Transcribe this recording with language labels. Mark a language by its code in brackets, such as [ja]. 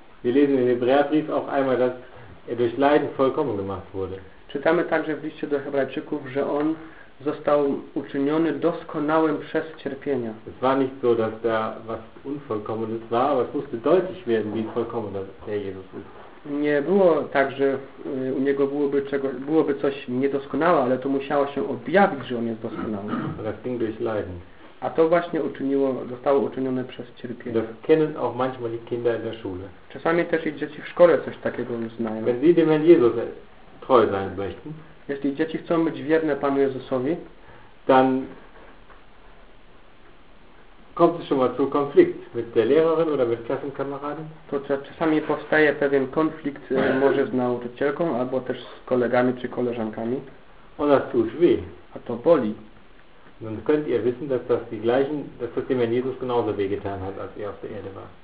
[de] Wir lesen im Hebräerbrief auch einmal, dass er durch Leiden vollkommen gemacht wurde. [pl] Czytamy także w liście do Hebrajczyków, że On został uczyniony doskonałym przez cierpienia. [de] Es war nicht so, dass da was Unvollkommenes war, aber es musste deutlich werden, wie vollkommen der Jesus ist. [pl] Nie było tak, że u Niego byłoby, byłoby coś niedoskonałe, ale to musiało się objawić, że On jest doskonały. [de] Das ging durch Leiden. [pl] A to właśnie uczyniło, zostało uczynione przez cierpienie. [de] Das kennen auch manchmal die Kinder in der Schule. [pl] Czasami też i dzieci w szkole coś takiego znają. [de] Wenn sie dem Jesus treu sein möchten, [pl] jeśli dzieci chcą być wierne Panu Jezusowi, [de] dann kommt es schon mal zu Konflikt mit der Lehrerin oder mit Klassenkameraden. [pl] To czasami powstaje pewien konflikt może z nauczycielką albo też z kolegami czy koleżankami. [de] Und das tut weh. [pl] A to boli. [de] Nun könnt ihr wissen, dass das die gleichen, dass das dem Herrn Jesus genauso weh getan hat, als er auf der Erde war.